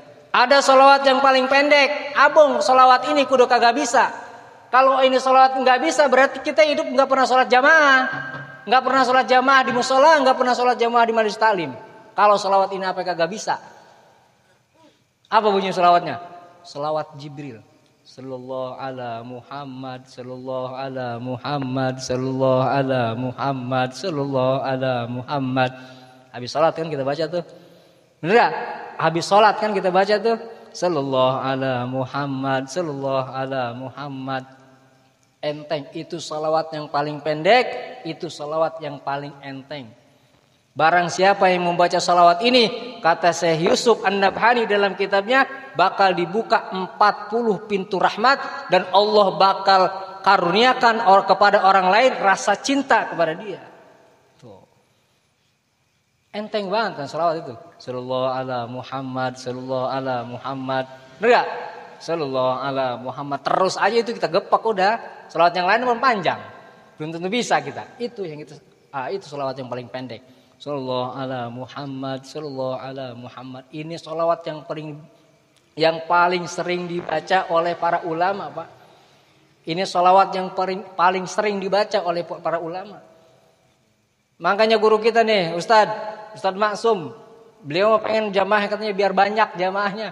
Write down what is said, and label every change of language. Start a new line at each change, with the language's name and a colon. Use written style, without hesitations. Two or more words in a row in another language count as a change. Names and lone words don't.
Indonesian: Ada selawat yang paling pendek. Abang, selawat ini kudu kagak bisa. Kalau ini selawat enggak bisa berarti kita hidup enggak pernah sholat jamaah. Enggak pernah sholat jamaah di musola, enggak pernah sholat jamaah di majelis taklim. Kalau selawat ini apa kagak bisa? Apa bunyi selawatnya? Selawat Jibril.
Arabic: صلى الله على محمد، صلى الله على محمد، صلى الله على محمد، صلى الله على محمد.
Indonesian: Habis salat kan kita baca tuh. Bener gak? Habis salat kan kita baca tuh.
Arabic: صلى الله على محمد، صلى الله على محمد.
Indonesian: Enteng, itu salawat yang paling pendek, itu salawat yang paling enteng. Barang siapa yang membaca salawat ini, kata Syekh Yusuf An-Nabhani dalam kitabnya, bakal dibuka 40 pintu rahmat dan Allah bakal karuniakan kepada orang lain rasa cinta kepada dia. Tuh. Enteng banget kan salawat itu.
Arabic: صلى الله على محمد، صلى الله على محمد.
Indonesian: Benar gak?
Arabic: صلى الله على محمد.
Indonesian: Terus aja itu kita gepak udah. Salawat yang lain pun panjang. Belum tentu bisa kita. Itu salawat yang paling pendek.
Arabic: صلى الله على محمد، صلى الله على محمد.
Indonesian: Ini salawat yang paling sering dibaca oleh para ulama, Pak. Ini salawat yang paling sering dibaca oleh para ulama. Makanya guru kita nih, Ustadz Maksum, beliau pengen jamaah katanya biar banyak jamaahnya.